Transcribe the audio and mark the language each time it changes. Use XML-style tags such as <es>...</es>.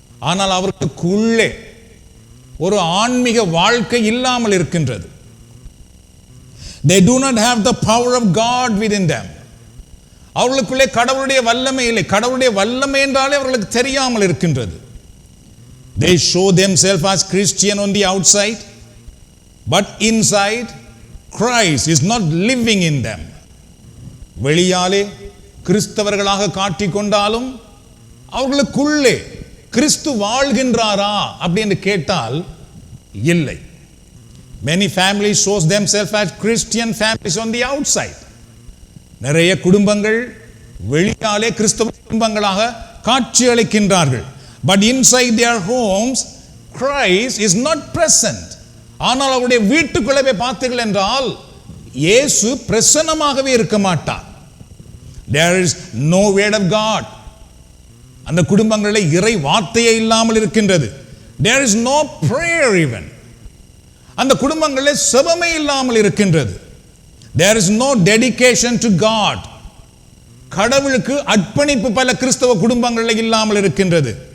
<ta>ஆனால் அவர்களுக்குள்ளே ஒரு ஆன்மீக வாழ்க்கை இல்லாமல் இருக்கின்றது.</ta> <en>They do not have the power of God within them.</en> <ta>அவர்களுக்குள்ளே கடவுளுடைய வல்லமை இல்லை. கடவுளுடைய வல்லமை என்றாலே அவர்களுக்கு தெரியாமல் இருக்கின்றது.</ta> <en>They show themselves as Christian on the outside, but inside Christ is not living in them.</en> <ta>வெளியாலே கிறிஸ்தவர்களாக காட்டிக்கொண்டாலும் அவர்களுக்குள்ளே கிறிஸ்து வாழ்கின்றாரா அப்படின்னு கேட்டால் இல்லை.</ta> <en>Many families shows themselves as Christian families on the outside.</en> <ta>நிறைய குடும்பங்கள் வெளியாலே கிறிஸ்தவ குடும்பங்களாக காட்சி அளிக்கின்றார்கள்.</ta> <en>But inside their homes Christ is not present.</en> <ta>ஆனால் அவருடைய வீட்டுக்குள்ளே பார்த்தீர்கள் என்றால் இயேசு பிரசன்னமாகவே இருக்க மாட்டார்.</ta> <en>There is no word of God.</en> <ta>அந்த குடும்பங்களில் இறை வார்த்தையே இல்லாமல் இருக்கின்றது.</ta> <en>There is no prayer even.</en> <ta>அந்த குடும்பங்களில் செபமே இல்லாமல் இருக்கின்றது.</ta> <en>There is no dedication to God.</en> <ta>கடவுளுக்கு அர்ப்பணிப்பு பல கிறிஸ்தவ குடும்பங்களில் இல்லாமல் இருக்கின்றது.</ta>